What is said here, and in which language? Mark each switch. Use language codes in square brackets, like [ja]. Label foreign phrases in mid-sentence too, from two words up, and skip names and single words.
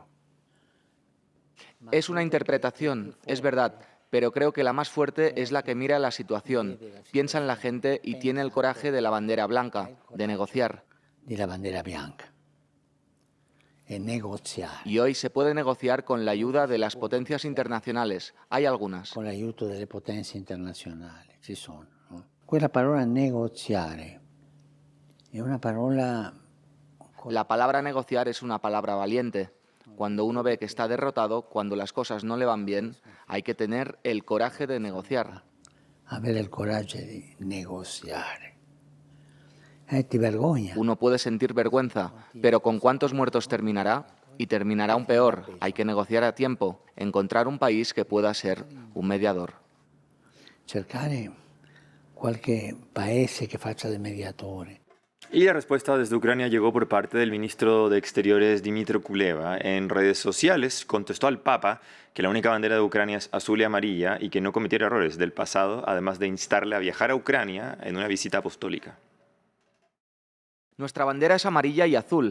[es] Es una interpretación, es verdad, pero creo que la más fuerte es la que mira la situación, piensa en la gente y tiene el coraje de la bandera blanca, de negociar. De la bandera blanca. Negociar. Y hoy se puede negociar con la ayuda de las potencias internacionales. Hay algunas. [it] Con l'aiuto delle potenze internazionali, ci sono. No? Quella parola negoziare è una parola... [es] La palabra negociar es una palabra valiente. Cuando uno ve que está derrotado, cuando las cosas no le van bien, hay que tener el coraje de negociar. [it] Avere il coraggio di negoziare. [es] Uno puede sentir vergüenza, pero ¿con cuántos muertos terminará? Y terminará aún peor. Hay que negociar a tiempo, encontrar un país que pueda ser un mediador. [it] Cercare qualche paese che faccia de mediatore. [es] Y la respuesta desde Ucrania llegó por parte del ministro de Exteriores Dmytro Kuleba. En redes sociales contestó al Papa que la única bandera de Ucrania es azul y amarilla y que no cometiera errores del pasado, además de instarle a viajar a Ucrania en una visita apostólica. Nuestra bandera es amarilla y azul.